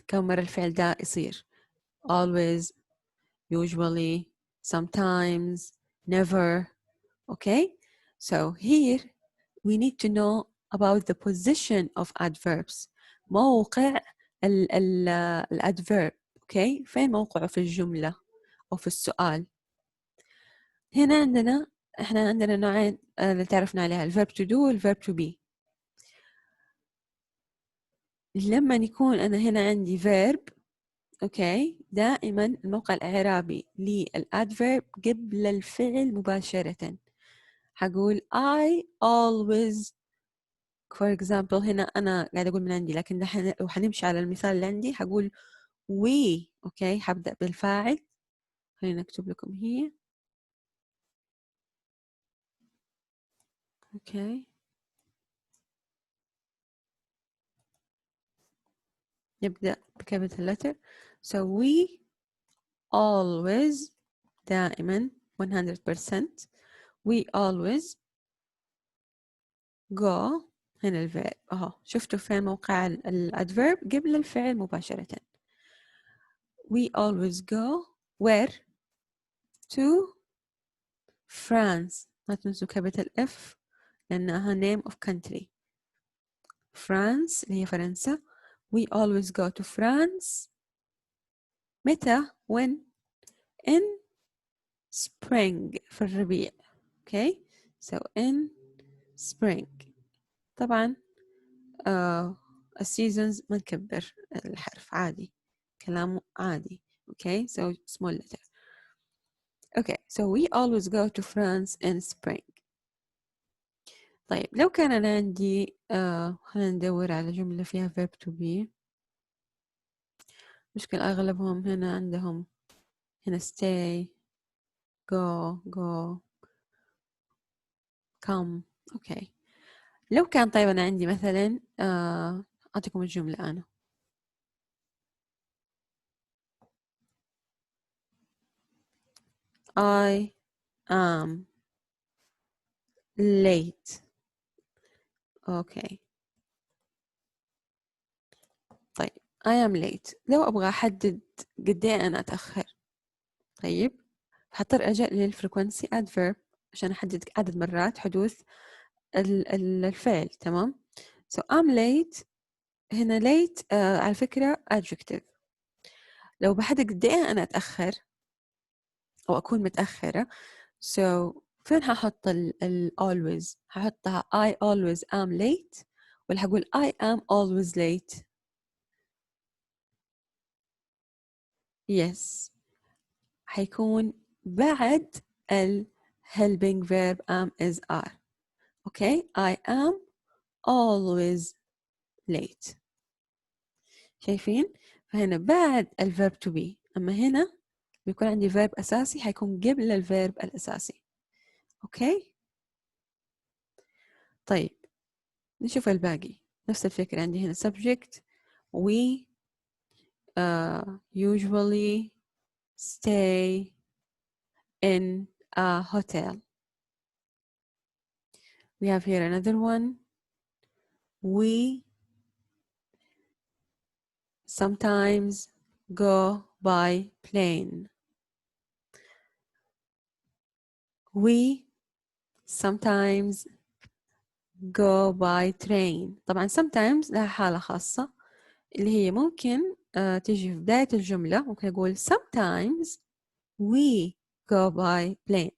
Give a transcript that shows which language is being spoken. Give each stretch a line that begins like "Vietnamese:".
Arabic: كم مرة الفعل ده يصير always usually sometimes
English: never. Okay, so here we need to know about the position of adverbs.
Arabic: موقع الادverb. Okay, فين موقعه في الجملة أو في السؤال؟ هنا احنا عندنا نوعين اللي تعرفنا عليها، الverb to do والverb to be. لما يكون أنا هنا عندي verb، أوكي، دائما الموقع الإعرابي للأدفيرب قبل الفعل مباشرة. حقول I always، for example هنا أنا قاعدة أقول من عندي، لكن لو حنمشي على المثال اللي عندي حقول we. أوكي، حبدأ بالفاعل. خلينا نكتب لكم هي. أوكي، نبدأ بcapital letter.
English: So we always، دائما 100%. we always go.
Arabic: هنا الفعل اهو، شفتوا فين موقع الادفيرب قبل الفعل مباشرة.
English: we always go where؟ to France.
Arabic: ما تنسوا capital F لأنها name of country. France اللي هي فرنسا.
English: we always go to France.
Arabic: متى؟ when؟ in spring، في الربيع.
English: okay، so in spring.
Arabic: طبعا السيزونز ما نكبر الحرف، عادي، كلامه عادي.
English: okay، so small letter. okay، so we always go to France in spring.
Arabic: طيب لو كان أنا عندي خلينا ندور على جملة فيها verb to be. مشكلة أغلبهم هنا عندهم هنا stay، go come. okay، لو كان طيب أنا عندي مثلا أعطيكم الجملة أنا.
English: I am late. okay، طيب I am late.
Arabic: لو أبغى أحدد قد إيه أنا أتأخر، طيب هضطر أجي للفريكونسي adverb عشان أحدد عدد مرات حدوث الفعل.
English: تمام. so I'm late.
Arabic: هنا late على فكرة adjective. لو بحدد قد إيه أنا أتأخر أو أكون متأخرة، so فين هحط always؟ هحطها
English: I always am late،
Arabic: ولا هقول
English: I am always late؟
Arabic: yes، حيكون بعد helping verb am is are.
English: okay، I am always late.
Arabic: شايفين؟ فهنا بعد الverb to be، أما هنا بيكون عندي verb أساسي حيكون قبل الverb الأساسي. أوكي؟ طيب نشوف الباقي. نفس الفكرة، عندي هنا subject.
English: we usually stay in a hotel. We have here another one. we sometimes go by plane. we sometimes go by train.
Arabic: طبعا sometimes لها حالة خاصة اللي هي ممكن تيجي في بداية الجملة. ممكن أقول
English: sometimes we go by plane.